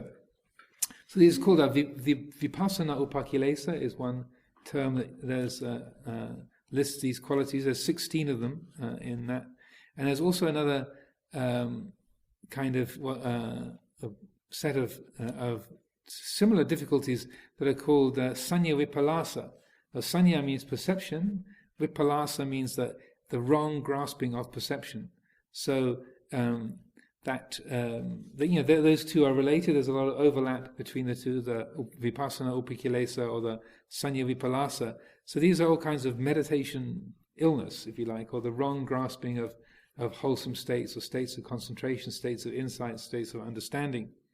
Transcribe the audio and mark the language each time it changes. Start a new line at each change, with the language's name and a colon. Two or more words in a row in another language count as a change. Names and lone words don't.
English: So this is called
Pali: vipassana upakilesa,
English: is one term that there's lists these qualities. There's 16 of them in that, and there's also another kind of a set of similar difficulties that are called
Pali: sanya vipalasa.
English: Sanya means perception. Vipalasa means that the wrong grasping of perception. So those two are related. There's a lot of overlap between the two, the
Pali: vipassana upakilesa
English: or the
Pali: sanya vipalasa.
English: So these are all kinds of meditation illness, if you like, or the wrong grasping of wholesome states, or states of concentration, states of insight, states of understanding.